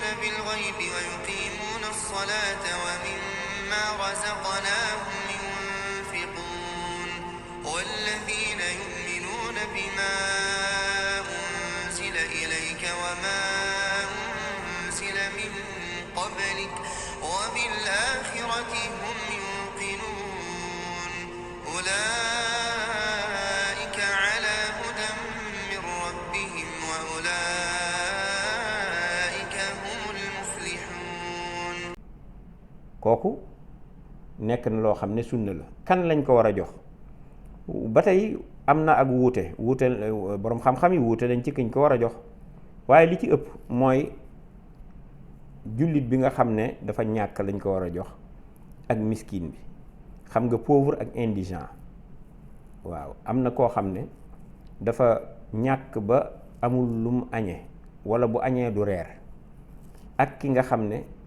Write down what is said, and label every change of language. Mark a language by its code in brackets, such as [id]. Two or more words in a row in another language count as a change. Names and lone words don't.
[ar] بالغيب ويقيمون الصلاة ومما رزقناهم ينفقون والذين يؤمنون بما أنزل إليك وما أنزل من قبلك وبالآخرة هم يوقنون أولئك على هدى من ربهم وأولئك هم المفلحون. [wo] kooku nekk na loo xam ne sunna la kan lañ ko war a jox ba tey am na ak wuute boroom xam-xam yi wuute nañ ci kiñ ko war a jox waaye li ci ëpp mooy jullit bi nga xam ne dafa ñàkk lañ ko war a jox ak miskin bi xam nga pauvre ak indigent waaw am na koo xam ne dafa ñàkk ba amul lu mu añee walla bu añee du reer ak ki nga xam ne